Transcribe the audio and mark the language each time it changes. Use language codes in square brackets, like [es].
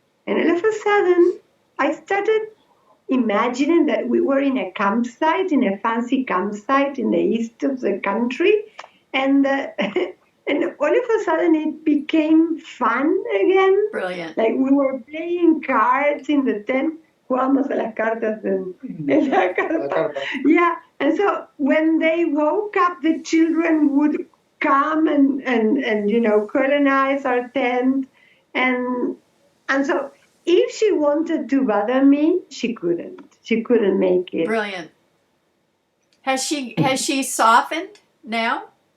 [en] And all of a sudden, I started imagining that we were in a campsite, in a fancy campsite in the east of the country, and and all of a sudden it became fun again. Brilliant. Like, we were playing cards in the tent. [es] Jugamos a las cartas en la carpa. [en] Yeah, and so when they woke up, the children would come and colonize our tent, and so if she wanted to bother me, she couldn't. She couldn't make it. Brilliant. Has she softened now?